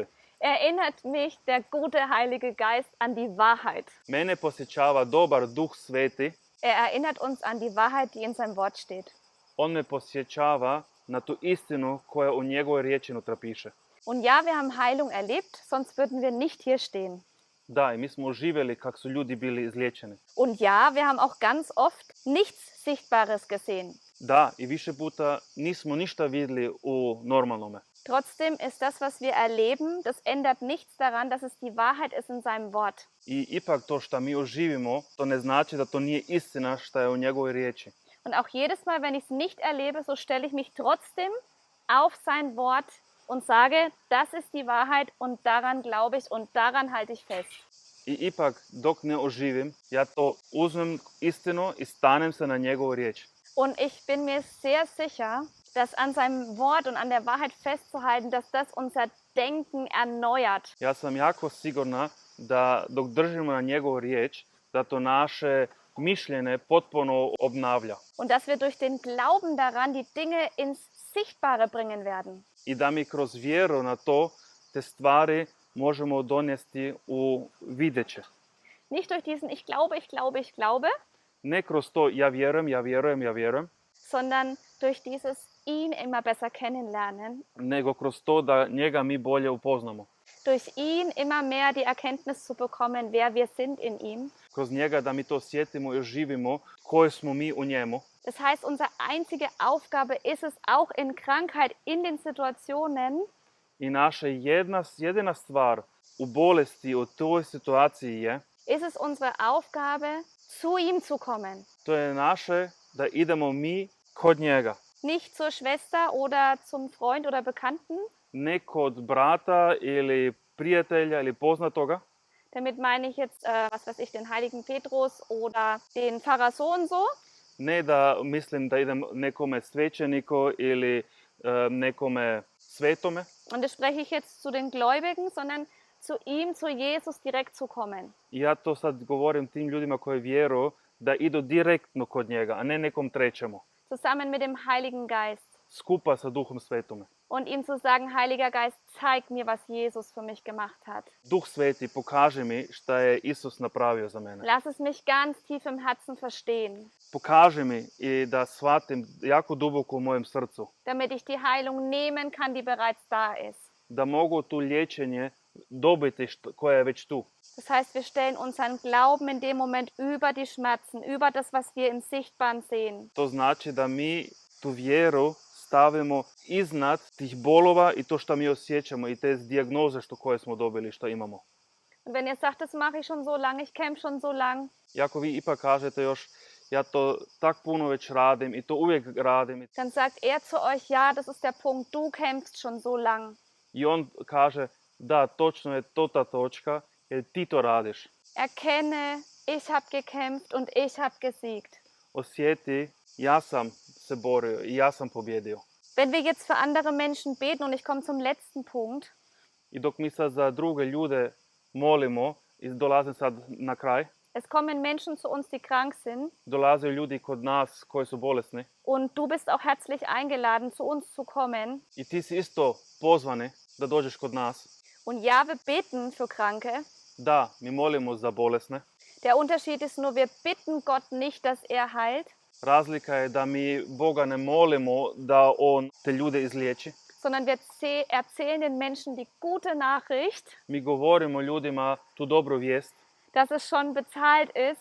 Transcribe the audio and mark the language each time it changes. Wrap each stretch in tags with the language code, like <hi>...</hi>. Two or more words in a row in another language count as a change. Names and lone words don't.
<de>erinnert mich der gute Heilige Geist an die Wahrheit.</de> <hr>Mene posjećava dobar Duh Sveti.</hr> <de>Erinnert uns an die Wahrheit, die in seinem Wort steht.</de> <hr>On me posjećava na tu istinu koja u njegovoj riječi unutra piše.</hr> <de>Und ja, wir haben Heilung erlebt, sonst würden wir nicht hier stehen.</de> <hr>Da, i mi smo živjeli kako su ljudi bili izliječeni.</hr> <de>Und ja, wir haben auch ganz oft nichts Sichtbares gesehen.</de> <hr>Da, i više puta nismo ništa vidjeli u normalnome.</hr> <de>Trotzdem ist das, was wir erleben, das ändert nichts daran, dass es die Wahrheit ist in seinem Wort.</de> <hr>I ipak to što mi oživimo, to ne znači da to nije istina što je u njegovoj riječi.</hr> <de>Und auch jedes Mal, wenn ich es nicht erlebe, so stelle ich mich trotzdem auf sein Wort und sage, das ist die Wahrheit und daran glaube ich und daran halte ich fest.</de> <hr>I ipak, dok ne oživim, ja to uzmem istinu i stanem se na njegovu riječ.</hr> <de>Und ich bin mir sehr sicher, dass an seinem Wort und an der Wahrheit festzuhalten, dass das unser Denken erneuert.</de> <hr>Ja sam jako sigurna da dok držimo na njegovu riječ, da to naše mišljenje potpuno obnavlja.</hr> <de>Und dass wir durch den Glauben daran die Dinge ins Sichtbare bringen werden.</de> <hr>I da mi kroz vjeru na to te stvari možemo donesti u videće.</hr> <de>Nicht durch diesen ich glaube, ich glaube, ich glaube,</de> <hr>Ne kroz to ja vjerujem, ja vjerujem, ja vjerujem,</hr> <de>sondern durch dieses ihn immer besser kennenlernen,</de> <hr>nego kroz to da njega mi bolje upoznamo.</hr> <de>durch ihn immer mehr die Erkenntnis zu bekommen, wer wir sind in ihm.</de> <hr>Kroz njega da mi to osjetimo i živimo koji smo mi u njemu.</hr> <de>Das heißt, unsere einzige Aufgabe ist es auch in Krankheit, in den Situationen,</de> <hr>I naša jedina stvar u bolesti u toj situaciji je,</hr> <de>ist es unsere Aufgabe, zu ihm zu kommen.</de> <hr>to je naše da idemo mi kod njega.</hr> <de>Nicht zur Schwester oder zum Freund oder Bekannten.</de> <hr>Ne kod brata ili prijatelja ili poznatoga.</hr> <de>Damit meine ich jetzt, was weiß ich, den heiligen Petrus oder den Pfarrer so und so,</de> <hr>Ne da mislim da idem nekome svećeniku ili nekome svetome.</hr> <de>und das spreche ich jetzt zu den Gläubigen, sondern zu ihm, zu Jesus direkt zu kommen.</de> <hr>I ja to sad govorim tim ljudima koji vjeruju da idu direktno kod njega, a ne nekom trećemu.</hr> <de>Zusammen mit dem Heiligen Geist.</de> <hr>Skupa sa Duhom Svetome.</hr> <de>und ihm zu sagen, Heiliger Geist, zeig mir, was Jesus für mich gemacht hat.</de> <hr>Duh Sveti, pokaži mi šta je Isus napravio za mene.</hr> <de>Lass es mich ganz tief im Herzen verstehen,</de> <hr>Pokaži mi i da shvatim jako duboko u mojem srcu,</hr> <de>damit ich die Heilung nehmen kann, die bereits da ist.</de> <hr>da mogu tu liječenje dobiti koje je već tu.</hr> <de>Das heißt, wir stellen unseren Glauben in dem Moment über die Schmerzen, über das, was wir im Sichtbaren sehen.</de> <hr>To znači da mi tu vjeru stavimo iznad tih bolova i to što mi osjećamo i te dijagnoze koje smo dobili, što imamo.</hr> <de>Und wenn ihr sagt, das mache ich schon so lange, ich kämpfe schon so lang,</de> <hr>I ako vi ipak kažete još, ja to tak puno već radim i to uvijek radim.</hr> <de>dann sagt er zu euch, ja, das ist der Punkt, du kämpfst schon so lang.</de> <hr>I on kaže, da, točno je to ta točka, jer ti to radiš.</hr> <de>Erkenne, ich habe gekämpft und ich habe gesiegt.</de> <hr>Osjeti, ja sam se borio i ja sam pobjedio.</hr> <de>Wenn wir jetzt für andere Menschen beten, und ich komme zum letzten Punkt,</de> <hr>I dok mi sad za druge ljude molimo, i dolazim sad na kraj,</hr> <de>es kommen Menschen zu uns, die krank sind,</de> <hr>dolaze ljudi kod nas koji su bolesni</hr> <de>und du bist auch herzlich eingeladen, zu uns zu kommen.</de> <hr>i ti si isto pozvani da dođeš kod nas.</hr> <de>Und ja, wir beten für Kranke.</de> <hr>Da, mi molimo za bolesne.</hr> <de>Der Unterschied ist nur, wir bitten Gott nicht, dass er heilt,</de> <hr>Razlika je da mi Boga ne molimo da on te ljude izliječi.</hr> <de>sondern wir erzählen den Menschen die gute Nachricht,</de> <hr>Mi govorimo ljudima tu dobru vijest</hr> <de>dass es schon bezahlt ist,</de>